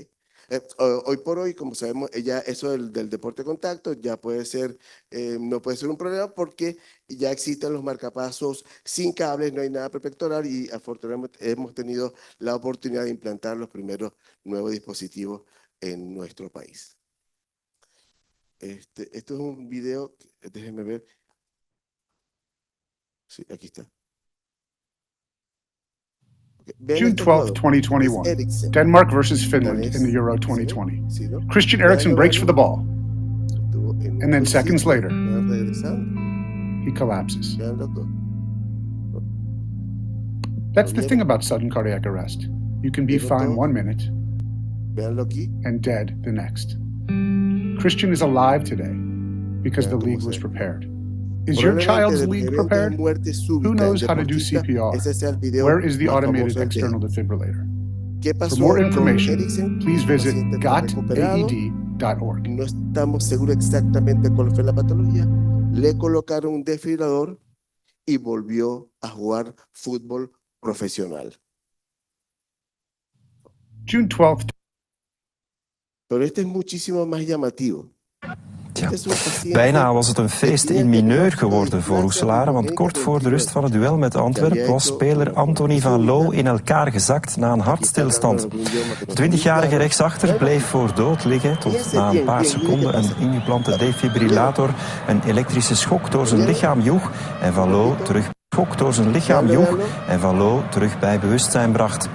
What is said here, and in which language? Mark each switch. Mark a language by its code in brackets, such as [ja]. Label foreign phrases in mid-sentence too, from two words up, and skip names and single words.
[es] Hoy por hoy, como sabemos, ya eso del deporte de contacto ya puede ser, no puede ser un problema porque ya existen los marcapasos sin cables, no hay nada prepectoral y afortunadamente hemos tenido la oportunidad de implantar los primeros nuevos dispositivos en nuestro país. Esto es un video, déjenme ver. Sí, aquí está. [en] June 12th, 2021, Denmark versus Finland in the Euro 2020. Christian Eriksen breaks for the ball, and then seconds later, he collapses. That's the thing about sudden cardiac arrest. You can be fine 1 minute and dead the next. Christian is alive today because the league was prepared. Is your child's league prepared? Who knows how to do CPR? Where is the automated external defibrillator? For more information, please visit gotaed.org. [es] No estamos seguros exactamente cuál fue la patología. Le colocaron un desfibrilador y volvió a jugar fútbol profesional. [en] June 12th. [es] Pero este es muchísimo más llamativo. [nl] Ja. Bijna was het een feest in mineur geworden voor Roeselare, want kort voor de rust van het duel met Antwerp was speler Anthony van Loo in elkaar gezakt na een hartstilstand. De 20-jarige rechtsachter bleef voor dood liggen tot na een paar seconden een ingeplante defibrillator een elektrische schok door zijn lichaam joeg en Van Loo terug bij bewustzijn bracht.